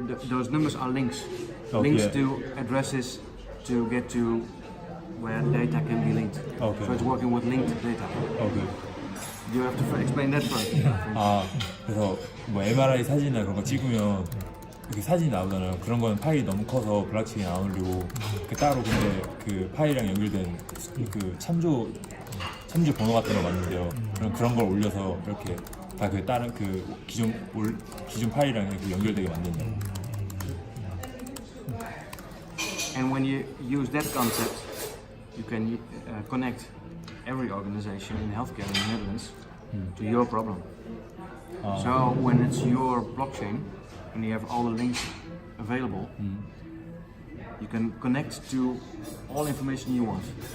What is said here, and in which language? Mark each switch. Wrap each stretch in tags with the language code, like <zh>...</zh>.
<en>those numbers are links. Links to addresses to get to where data can be linked. Okay. So it's working with linked data. Okay. You have to explain that first.</en> <ko>그래서 뭐 MRI 사진이나 그런 거 찍으면 이렇게 사진이 나오잖아요. 그런 건 파일이 너무 커서 블록체인에 안 올리고 따로 근데 그 파일이랑 연결된 그 참조 번호 같은 거 맞는데요. 그런 걸 올려서 이렇게 다 그 다른 그 기존 파일이랑 이렇게 연결되게 만든다.</ko> <en>And when you use that concept, you can connect every organization in healthcare in the Netherlands to your problem. So when it's your blockchain and you have all the links available, you can connect to all information you want.</en>